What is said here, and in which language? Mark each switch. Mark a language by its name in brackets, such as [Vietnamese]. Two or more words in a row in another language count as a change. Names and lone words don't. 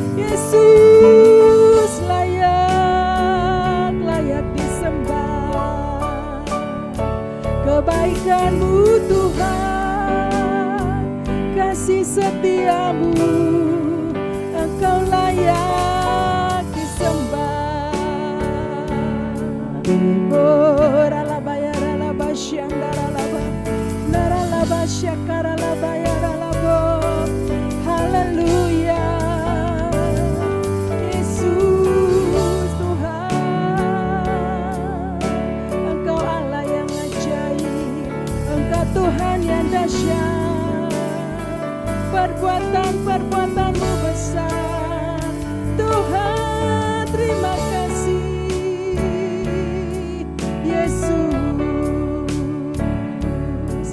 [Indonesian] Yesus layak disembah. Kebaikan-Mu Tuhan, kasih setia-Mu, Engkau layak disembah. Oh, ralabaya ralabashyanda ralaba, naralabasya karalabaya ralabo. Haleluya. Yesus Tuhan, Engkau Allah yang ajaib, Engkau Tuhan yang dahsyat. Perbuatan-perbuatan-Mu besar Tuhan, terima kasih Yesus.